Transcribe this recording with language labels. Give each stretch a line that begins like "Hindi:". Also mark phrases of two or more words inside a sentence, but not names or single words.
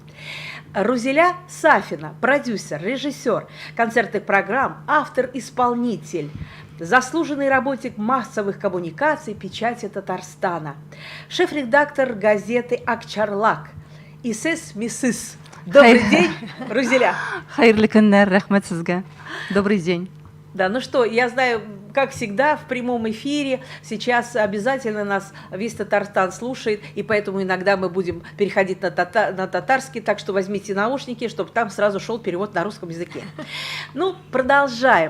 Russian: Рузеля Сафина, продюсер, режиссер концертных программ, автор-исполнитель, заслуженный работник массовых коммуникаций печати Татарстана, шеф-редактор газеты «Акчарлак», Исес Мисыс. Добрый день, Рузеля.
Tatar: Хайрлы көннәр, рәхмәт сезгә.
Russian: Добрый день. Да, ну что, я знаю, как всегда, в прямом эфире сейчас обязательно нас весь Татарстан слушает, и поэтому иногда мы будем переходить на татарский, так что возьмите наушники, чтобы там сразу шел перевод на русском языке. Ну, продолжаем.